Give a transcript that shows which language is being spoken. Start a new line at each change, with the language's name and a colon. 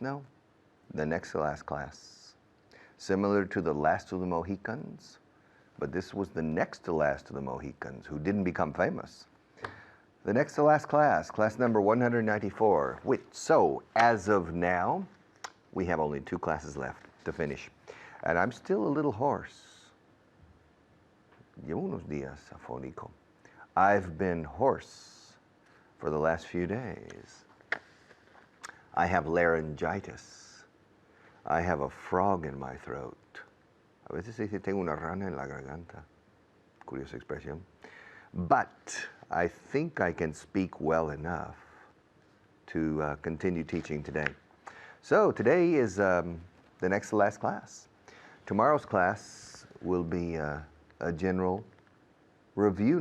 English: No, the next to last class. Similar to the last of the Mohicans, but this was the next to last of the Mohicans who didn't become famous. The next to last class, class number 194. So, as of now, we have only 2 classes left to finish. And I'm still a little hoarse.
Spanish: Llevo unos días afónico.
English: I've been hoarse for the last few days. I have laryngitis. I have a frog in my throat.
Spanish: A veces se dice tengo una rana en la garganta. Curiosa expresión.
English: But I think I can speak well enough to continue teaching today. So today is the next to last class. Tomorrow's class will be a general review.